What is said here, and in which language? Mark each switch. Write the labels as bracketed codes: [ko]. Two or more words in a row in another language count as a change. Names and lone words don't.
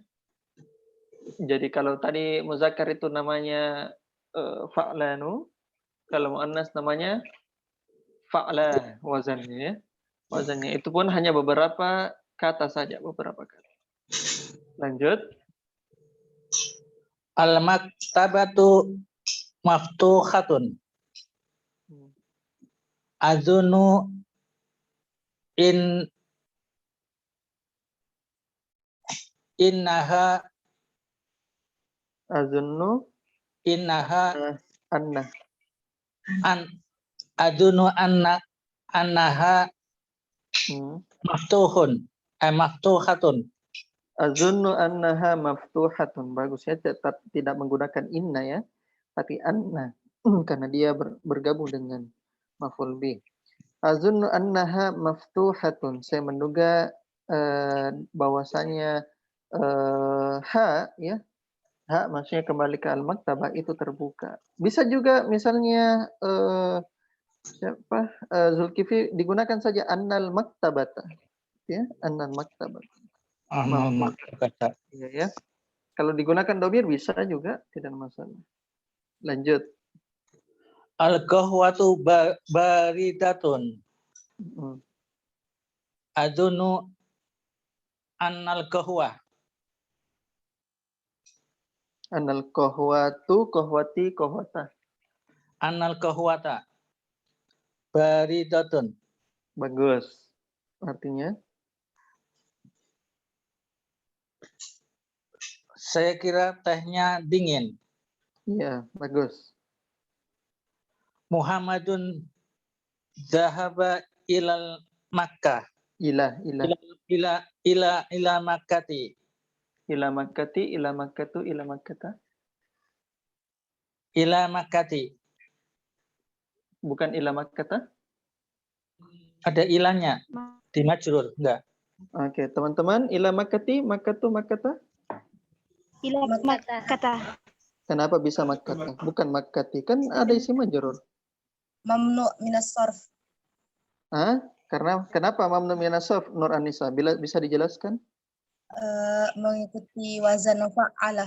[id] Jadi kalau tadi muzakkar itu namanya fa'lanu, kalau muannas namanya fa'la wazannya ya. Wazannya itu pun hanya beberapa kata saja, beberapa kata. Lanjut. [ar] المكتبة مفتوحة. أظن إنها أظن أن. أظن أنها مفتوح. Maftuhatun. أظن أنها مفتوحة. [id] Bagus ya, tetap tidak menggunakan inna ya, tapi anna karena dia bergabung dengan [ar] مفعول به. أظن أنها مفتوحة. [id] Saya menduga bahwasanya ha ya, ha maksudnya kembali ke al-maktabah itu terbuka. Bisa juga misalnya Zulkifli digunakan saja [ar] أن المكتبة. Ya, أن المكتبة. Maktabata. [id] Iya ya. Kalau digunakan domir bisa juga, tidak masalah. Lanjut. [ar] القهوة باردة. أظن أن القهوة. أن القهوة، قهوة، قهوة. أن القهوة باردة. [id] Bagus. Artinya? Saya kira tehnya dingin. Iya, bagus. [ar] محمد ذهب إلى مكة. Ila Makkati. إلى مكة، إلى مكة، إلى مكة. إلى مكة. [id] Bukan [ar] إلى مكة? [id] Ada ilahnya di majrur, enggak? Oke, teman-teman, [ar] إلى مكة، مكة، مكة? Ila kata. [id] Kenapa bisa makkata? Bukan makkati, kan ada isim majrur. [ar] ممنوع من الصرف. [id] Karena kenapa [ar] ممنوع من الصرف, [id] Nur Anissa? Bisa dijelaskan? Mengikuti wazan fa'alah.